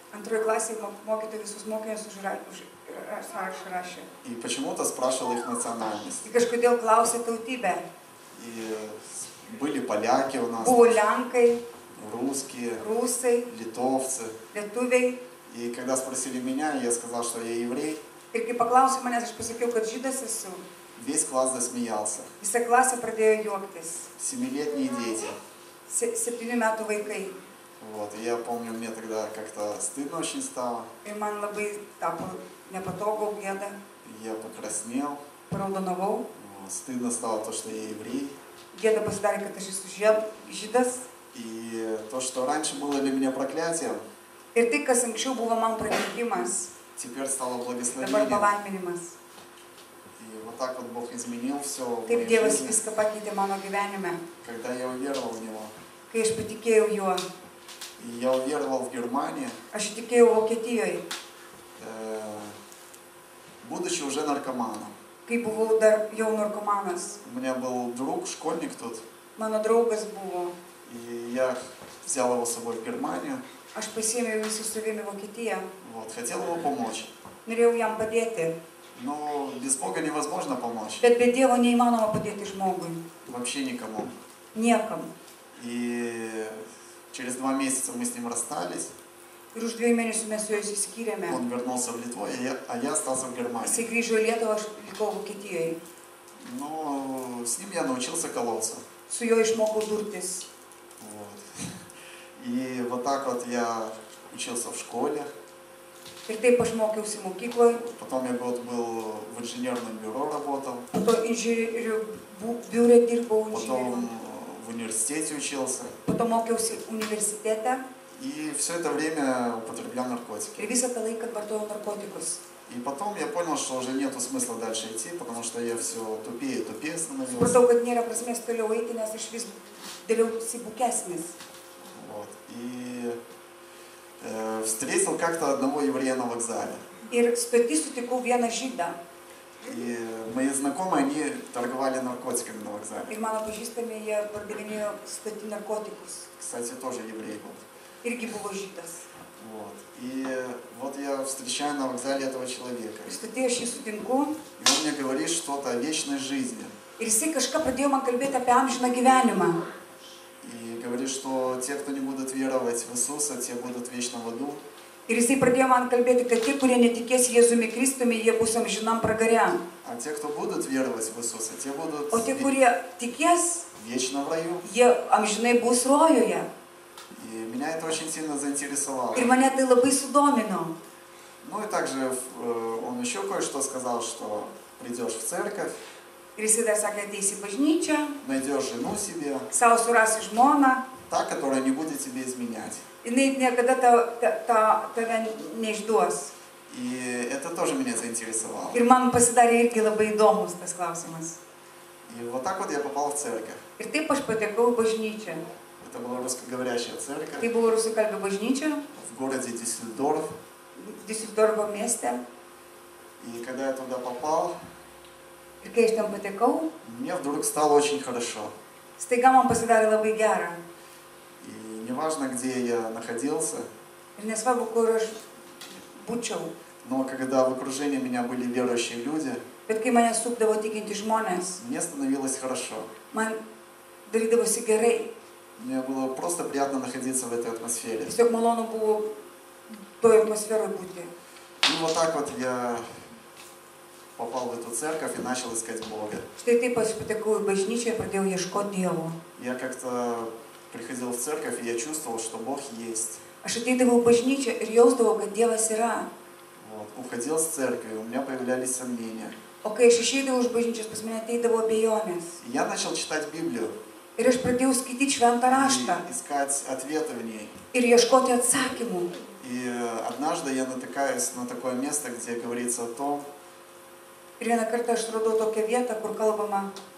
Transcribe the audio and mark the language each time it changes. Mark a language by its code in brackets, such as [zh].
[lt] Antroje klasėje mokytojai visus mokinius sąrašą rašė. [ru] И почему-то спрашивал их национальность. [lt] Ir kažkodėl klausė tautybę. [ru] И были поляки у нас, [lt] Buvo lenkai, [ru] русские, [lt] rusai, [ru] литовцы. [lt] lietuviai. [ru] И когда спросили меня, я сказал, что я еврей. [lt] Ir kai paklausė manęs, aš pasakiau, kad žydas esu. [ru] Весь класс засмеялся. [lt] Visa klasė pradėjo juoktis. [ru] 7-летние дети. [lt] 7 metų vaikai. [ru] Вот, и я помню, мне тогда как-то стыдно очень стало. [lt] Ir man labai tapo nepatogu, gėda. [ru] Я покраснел. [lt] Paraudonavau. [ru] Вот, стыдно стало то, что я еврей. [lt] Gėda pasidarė, kad aš esu žydas. [ru] И то, что раньше было для меня проклятием, [lt] Ir tai, kas anksčiau buvo man prakeikimas, [ru] теперь стало [lt] dabar [ru] благословением. [lt] palaiminimas. [ru] И вот так вот Бог изменил все в [lt] Taip [ru] моей [lt] Dievas [ru] жизни, [lt] viską pakeitė mano gyvenime, [ru] когда я уверовал в Него. [lt] kai aš patikėjau juo. [ru] И я уверовал в Германии, [lt] Aš tikėjau Vokietijoje, [ru] будучи уже наркоманом. [lt] kai buvau dar jau narkomanas. [ru] У меня был друг, школьник тут, [lt] Mano draugas buvo. [ru] и я взял его с собой в Германию. [lt] Aš pasiėmiau jį su savimi į Vokietiją. [ru] Вот, хотел ему помочь. [lt] Norėjau jam padėti. [ru] Но без Бога невозможно помочь. [lt] Bet be Dievo neįmanoma padėti žmogui. [ru] Вообще никому. [lt] Niekam. [ru] И через 2 месяца мы с ним расстались. [lt] Ir už 2 mėnesių mes su juo išsiskyrėme. [ru] Он вернулся в Литву, а я остался в [lt] Jisai [ru] Германии. [lt] grįžo į Lietuvą, aš likau Vokietijoje. [ru] Но с ним я научился колоться. [lt] Su juo išmokau durtis. [ru] Вот. И вот так вот я учился в школе. [lt] Ir taip aš mokiausi mokykloje. [ru] Потом я gод был в инженерном бюро работал. [lt] Po to inžinierių biure dirbau inžinierių. [ru] Потом в университете учился. [lt] Po to mokiausi universitete. [ru] И все это время употреблял наркотики. [lt] Ir visą tą laiką vartojau narkotikus. [ru] И потом я понял, что уже нету смысла дальше идти, потому что я все тупее и тупее становился. [lt] Supratau, kad nėra prasmės toliau eiti, nes aš vis dėliausi bukesnis. [ru] Вот. И встретил как-то одного еврея на вокзале. [lt] Ir stoti sutikau vieną žydą. [ru] И мои знакомые, они торговали наркотиками на вокзале. [lt] Ir mano pažįstami, jie pardavinėjo stoti narkotikus. [ru] Кстати, тоже еврей был. [lt] Irgi buvo žydas. [ru] Вот. И вот я встречаю на вокзале этого человека. [lt] Ir stoti aš jį sutinku. [ru] И он мне говорит что-то о вечной жизни. [lt] Ir jisai kažką pradėjo man kalbėti apie amžiną gyvenimą. [ru] И говорит, что те, кто не будут веровать в Иисуса, те будут вечно в аду. [lt] Ir jisai pradėjo man kalbėti, kad tie, kurie netikės Jėzumi Kristumi, jie bus amžinam pragare. [ru] А те, кто будут веровать в Иисуса, те будут [lt] O tie, kurie tikės, [ru] вечно в раю. [lt] jie amžinai bus rojuje. [ru] И меня это очень сильно заинтересовало. [lt] Ir mane tai labai sudomino. [ru] Ну и также он еще кое-что сказал, что придешь в церковь, [lt] Ir jisai dar sakė, ateisi į bažnyčią, [ru] найдешь жену себе, [lt] savo surasi žmoną, [ru] та, которая не будет тебе изменять. [lt] jinai niekada tave neišduos. [ru] И это тоже меня заинтересовало. [lt] Ir man pasidarė irgi labai įdomus tas klausimas. [ru] И вот так вот я попал в церковь. [lt] Ir taip aš patekau į bažnyčią. [ru] Это была русскоговорящая [lt] Tai [ru] церковь [lt] buvo rusakalbė bažnyčia, [ru] в городе Дюссельдорф. [lt] Diuseldorfo mieste. [ru] И когда я туда попал, [lt] Ir kai aš ten patekau, [ru] мне вдруг стало очень хорошо. [lt] staiga man pasidarė labai gera. [ru] И неважно, где я находился, [lt] Ir nesvarbu, kur aš būčiau. [ru] но когда в окружении меня были верующие люди, [lt] Bet kai mane supdavo tikinti žmonės, [ru] мне становилось хорошо. [lt] man darydavosi gerai. [ru] Мне было просто приятно находиться в этой атмосфере. [lt] Tiesiog malonu buvo toje atmosferoje būti. [ru] И вот так вот я попал в эту церковь и начал искать Бога. [lt] Štai taip aš patekau į bažnyčią ir pradėjau ieškoti Dievo. [ru] Я как-то приходил в церковь, и я чувствовал, что Бог есть. [lt] Aš ateidavau į bažnyčią ir jausdavau, kad Dievas yra. [ru] Вот. Уходил с церкви, у меня появлялись сомнения. [lt] O kai aš išeidavau iš bažnyčios, pas mane ateidavo abejonės. [ru] И я начал читать Библию [lt] Ir aš pradėjau skaityti šventą raštą [ru] и искать ответы в ней. [lt] ir ieškoti atsakymų. [ru] И однажды я натыкаюсь на такое место, где говорится о том, [lt] Ir vieną kartą aš radau tokią vietą, kur kalbama,